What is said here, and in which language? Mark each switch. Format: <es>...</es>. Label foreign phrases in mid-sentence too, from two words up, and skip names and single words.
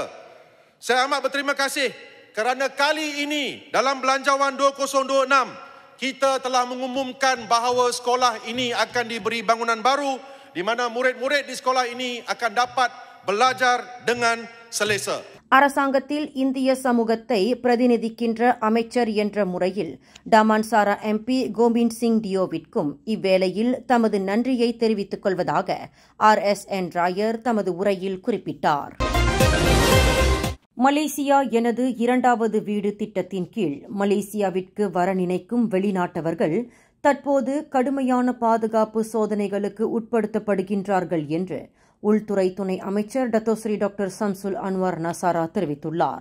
<ms>Saya amat berterima kasih kerana kali ini dalam Belanjawan 2026 kita telah mengumumkan bahawa sekolah ini akan diberi bangunan baru di mana murid-murid di sekolah ini akan dapat belajar dengan selesa.</ms> <ta>அரசாங்கத்தில் இந்திய சமூகத்தை பிரதிநிதிக்கின்ற அமைச்சர் என்ற முறையில் டமான்சாரா MP கோவிந்த் சிங் டியோவிற்கும் இவ்வேளையில் தமது நன்றியை தெரிவித்துக் கொள்வதாக RSN ராயர் தமது உரையில் குறிப்பிட்டார். மலேசியா எனது இரண்டாவது வீடு திட்டத்தின் கீழ் மலேசியாவிற்கு வர நினைக்கும் வெளிநாட்டவர்கள் தற்போது கடுமையான பாதுகாப்பு சோதனைகளுக்கு உட்படுத்தப்படுகின்றார்கள் என்று உள்துறை துணை அமைச்சர் டத்தோஸ்ரீ டாக்டர் சம்சுல் அன்வார் நசாரா தெரிவித்துள்ளார்.</ta>